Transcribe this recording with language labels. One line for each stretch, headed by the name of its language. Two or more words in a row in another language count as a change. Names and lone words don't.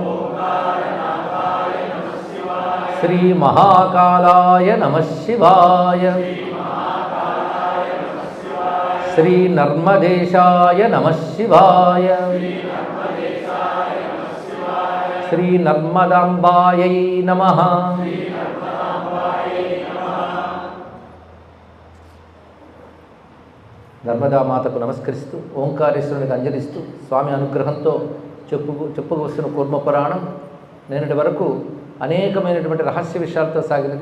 Sanskrit: श्री महाकालाय नमः शिवाय। श्री नर्मदेशाय नमः शिवाय। श्री नर्मदाम्बायै नमः।
Telugu: నర్మదామాతకు నమస్కరిస్తూ ఓంకారేశ్వరునికి అంజలిస్తూ స్వామి అనుగ్రహంతో చెప్పుకొస్తున్న కూర్మ పురాణం నేనటి వరకు అనేకమైనటువంటి రహస్య విషయాలతో సాగినది.